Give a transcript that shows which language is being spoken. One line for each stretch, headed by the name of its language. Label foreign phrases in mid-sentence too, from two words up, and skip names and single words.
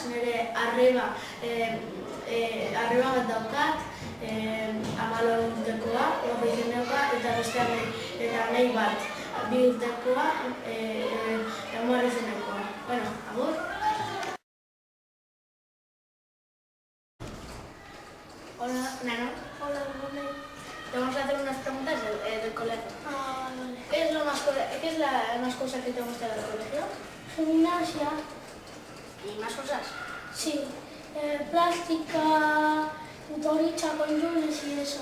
Basque: Nire arreba bat daukat, 14 urtekoa, 20 urtekoa, eta beste eta nahi bat 2 urtekoa, 10 izenekoa. Bueno, agur. Hola, Nano.
Spanish: Hola, Rubén. Te vamos a hacer unas preguntas del colegio. Ah, vale. ¿Qué es la más cosa que te gusta del colegio? Gimnasia. ¿Y más cosas? Sí. Plástica, motoricha con lunes y eso.